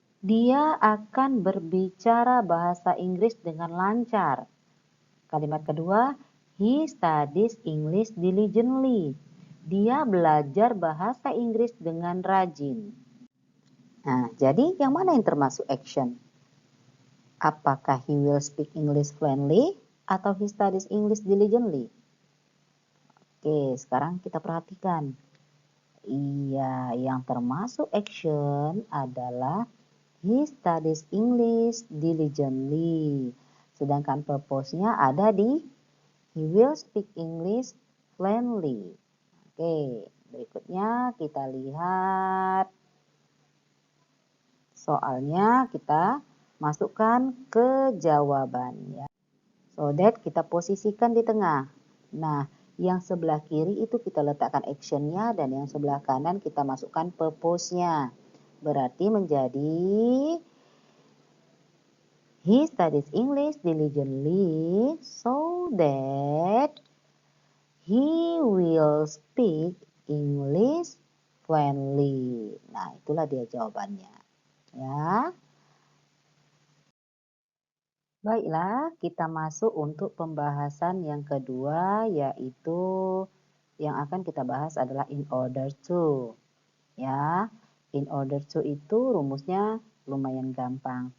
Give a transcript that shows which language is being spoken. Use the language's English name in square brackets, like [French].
[Indonesian] Dia akan berbicara bahasa Inggris dengan lancar. Kalimat kedua, [English] he studies English diligently. [Indonesian] Dia belajar bahasa Inggris dengan rajin. Nah, jadi yang mana yang termasuk action? Apakah [English] he will speak English fluently [Indonesian] atau [English] he studies English diligently? [Indonesian] Oke, sekarang kita perhatikan. Iya, yang termasuk action adalah [English] he studies English diligently. [Indonesian] Sedangkan purpose-nya ada di [English] he will speak English fluently. [Indonesian] Oke, berikutnya kita lihat soalnya, kita masukkan ke jawaban, ya. So that kita posisikan di tengah. Nah, yang sebelah kiri itu kita letakkan action-nya dan yang sebelah kanan kita masukkan purpose-nya. Berarti menjadi [English] he studies English diligently so that he will speak English fluently. [Indonesian] Nah, itulah dia jawabannya. Ya. Baiklah, kita masuk untuk pembahasan yang kedua, yaitu yang akan kita bahas adalah in order to. Ya, in order to itu rumusnya lumayan gampang.